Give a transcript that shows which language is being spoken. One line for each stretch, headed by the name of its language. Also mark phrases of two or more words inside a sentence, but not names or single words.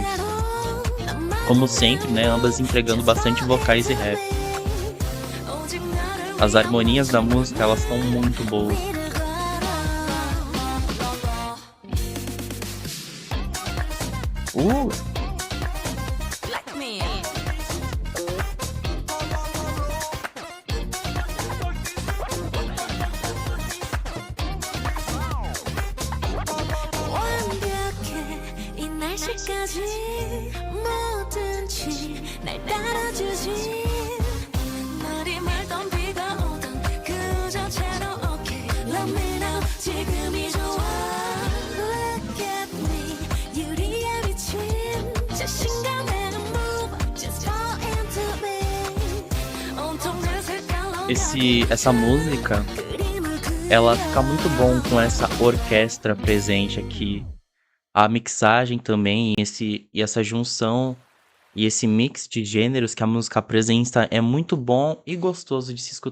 Portuguese: Como sempre, né, ambas entregando bastante vocais e rap. As harmonias da música, elas são muito boas. Uh!
Korean: 완벽해 이 날씨까지 뭐든지 날 따라주지 날이 맑던 비가 오던 그 자체로
English: okay Let me know
Korean: 지금이 좋아
English: Look at me
Korean: 유리에 비친 자신감에
Portuguese: Essa música, ela fica muito bom com essa orquestra presente aqui. A mixagem também, e essa junção e esse mix de gêneros que a música apresenta é muito bom e gostoso de se escutar.